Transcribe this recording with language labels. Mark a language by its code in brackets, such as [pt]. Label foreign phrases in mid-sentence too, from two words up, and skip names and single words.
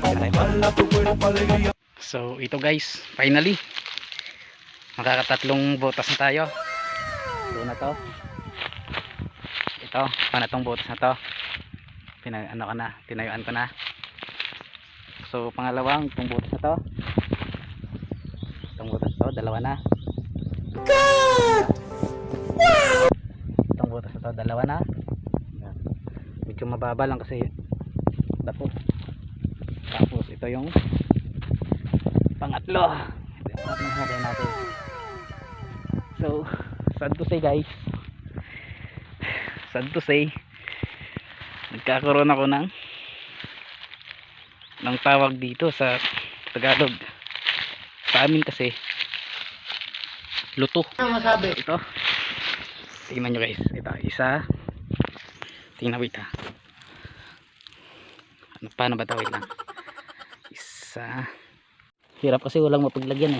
[es] Dala tu cuerpo alegría. [tl] So ito guys, finally makakatatlong butas na tayo. Ito na to. Ito, panatong butas na to. Tinayuan ko na. So pangalawang itong butas na to. Itong butas to, dalawa na. Itong butas na to, dalawa na. Medyo mababa lang kasi dapo. Tapos ito yung pangatlo. Natin. So [en] sad to say [tl] guys, nagkakaroon ako ng tawag dito sa Tagalog. Sa amin kasi luto. Ito tingnan nyo guys, ito isa, tingnan, wait ha, paano ba ito, wait lang, isa, hirap kasi walang mapaglagyan eh.